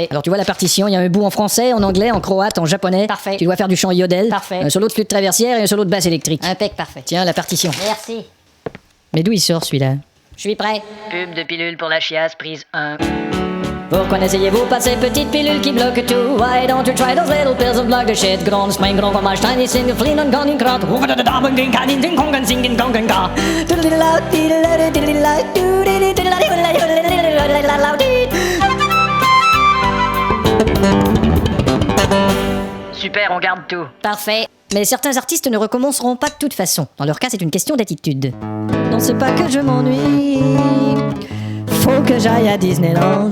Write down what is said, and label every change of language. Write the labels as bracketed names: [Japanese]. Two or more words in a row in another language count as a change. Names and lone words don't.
[French] Alors tu vois la partition, il y a un bout en français, en anglais, en croate, en japonais. Parfait. Tu dois faire du chant yodel. Parfait. Un solo de flûte traversière et un solo de basse électrique. Impec, parfait. Tiens, la partition. Merci. Mais d'où il sort celui-là? Je suis prêt. Pub de pilule pour la chiasse, prise 1. Pourquoi n'essayez-vous pas ces petites pilules qui bloquent tout? [English] Why don't you try those little pills that block the shit? Grand spring, grand fromage, tiny single flin und gone in krat. Hoeveel de damen ging kan in den kongen zingen kongen ga. [French] Super, on garde tout. Parfait. Mais certains artistes ne recommenceront pas de toute façon. Dans leur cas, c'est une question d'attitude. Non, c'est pas que je m'ennuie. Faut que j'aille à Disneyland.